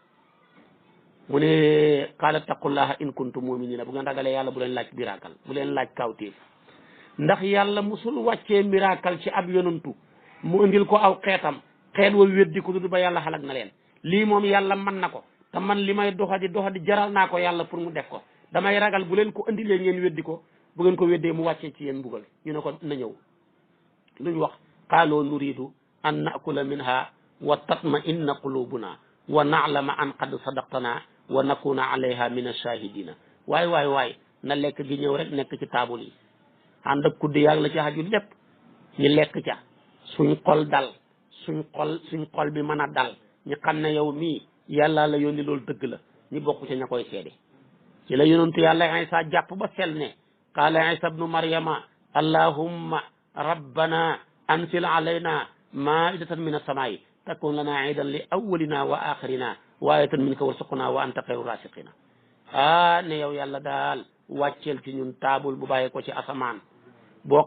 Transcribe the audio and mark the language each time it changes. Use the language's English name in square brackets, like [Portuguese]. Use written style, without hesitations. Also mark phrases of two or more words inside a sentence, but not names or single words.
[Wolof] mu ne [Arabic] قال اتقوا الله إن كنتم مؤمنين [Wolof] bu ngeen ragalee yàlla bu leen laaj miracle bu leen laaj kawtéef ndax yàlla musul wàccee miracle ci ab yonantu mu indil ko aw xeetam xeet wa weddi ko du ba yàlla xalak na leen lii moom yàlla man na ko te man li may doxadi jaral naa ko yàlla pour mu def ko damay ragal bu leen ko indilee ngeen weddi ko bu ngeen ko weddee mu wàccee ci yéen mbugal ñu ne ko na ñëw luñ wax qaaloo [Arabic] نريد أن نأكل منها وتطمئن قلوبنا ونعلم أن قد صدقتنا ونكون عليها من الشاهدين [Wolof] waay na lekk gi ñëw rek nekk ci taabul yi ànd ak kuddi yaag la ci xaju lépp ñu lekk ca suñ xol dal suñ xol bi mën a dal ñu xam ne yow mii yàlla la yónni loolu dëgg la ñu bokk ca ña koy seede ci la yonentu yàlla Isa jàpp ba sel ne [Arabic] قال عيسى ابن مريم اللهم ربنا أنزل علينا مائدة من السماء تكون لنا عيدا لأولنا وآخرنا وآية منك وارزقنا وأنت خير الرازقين [Wolof] ne yow yàlla daal wàcceel ci ñun taabul bu bàyyee ko ci asamaan boo